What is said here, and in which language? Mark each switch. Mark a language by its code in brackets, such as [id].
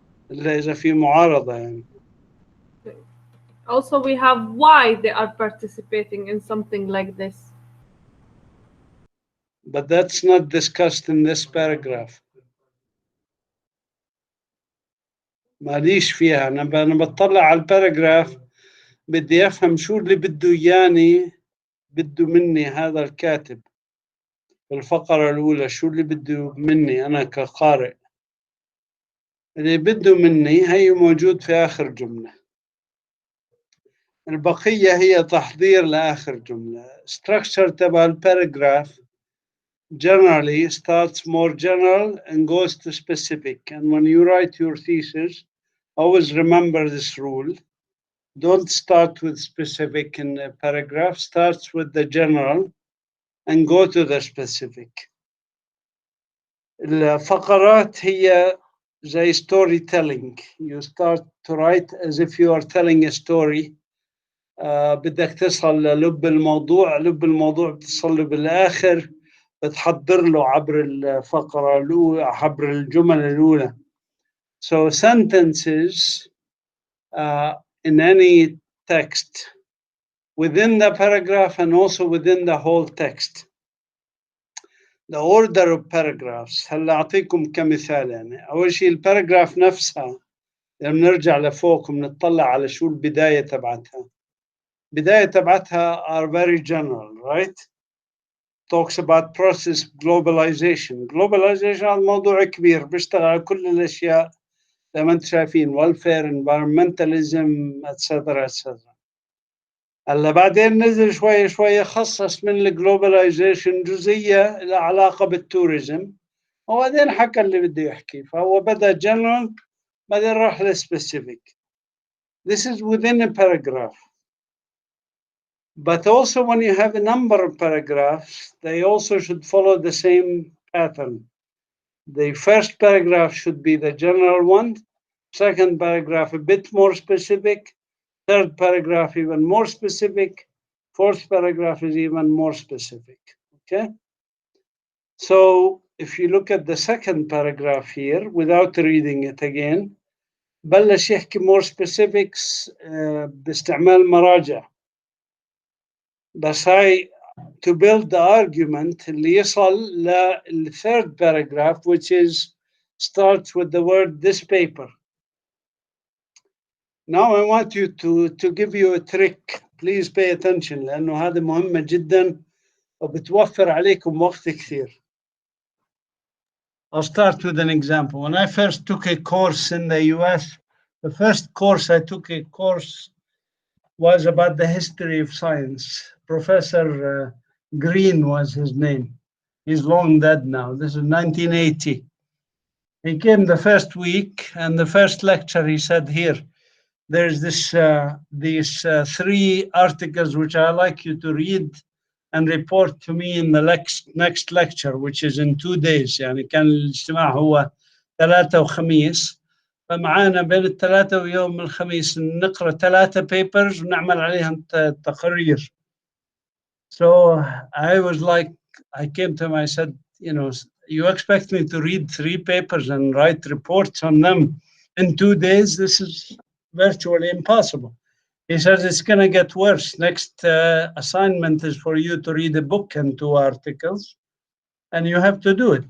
[ar] إذا في معارضة يعني. [en] Also, we have why they are participating in something like this. But that's not discussed in this paragraph. [ar] ماليش فيها. أنا بطلع على الباراجراف بدي أفهم شو اللي بده إياني بده مني هذا الكاتب. الفقرة الأولى شو اللي بده مني أنا كقارئ. اللي بده مني هي موجود في آخر جملة. البقية هي تحضير لآخر جملة. [en] Structure [ar] تبع الباراجراف [en] generally starts more general and goes to specific. And when you write your thesis, always remember this rule. Don't start with specific in a paragraph. Starts with the general and go to the specific. [ar] الفقرات هي زي storytelling. [en] You start to write as if you are telling a story. [ar] بدك تصل للب الموضوع، لب الموضوع بتصل له بالآخر، بتحضر له عبر الفقرة الأولى، عبر الجمل الأولى. [en] So sentences in any text within the paragraph and also within the whole text. the order of paragraphs. [ar] هلا أعطيكم كمثال يعني. أول شيء الباراجراف نفسها لما نرجع لفوق ونطلع على شو البداية تبعتها. البداية تبعتها [en] are very general, right? Talks about process globalization. [ar] Globalization هذا موضوع كبير بيشتغل على كل الأشياء زي ما أنتم شايفين [en] welfare, environmentalism, etc. etc. [ar] هلا بعدين نزل شوية شوية خصص من الجلوباليزيشن جزئية لها علاقة بالتوريزم وبعدين حكى اللي بده يحكي فهو بدأ general بعدين راح للspecific. [en] This is within a paragraph. But also when you have a number of paragraphs, they also should follow the same pattern. The first paragraph should be the general one, second paragraph a bit more specific, third paragraph even more specific, fourth paragraph is even more specific, okay? So if you look at the second paragraph here, without reading it again, [ar] بلش يحكي [en] more specifics [ar] باستعمال مراجع. بس هاي [en] to build the argument [ar] اللي يصل لل [en] third paragraph which is starts with the word this paper. Now I want you to give you a trick. Please pay attention [ar] لأنه هذا مهمة جدا وبتوفر عليكم وقت كثير. [en] I'll start with an example. When I first took a course in the US, the first course I took a course was about the history of science. Professor Green was his name. He's long dead now. This is 1980. He came the first week and the first lecture he said, here, there's these three articles which I like you to read and report to me in the next lecture, which is in 2 days. [ar] يعني كان الاجتماع هو 3 وخميس. فمعانا بين الثلاثة ويوم الخميس نقرأ 3 papers ونعمل عليهم تقرير. [en] So I was like, I came to him, I said, you know, you expect me to read 3 papers and write reports on them in 2 days? This is virtually impossible. He says it's going to get worse. Next assignment is for you to read a book and 2 articles, and you have to do it.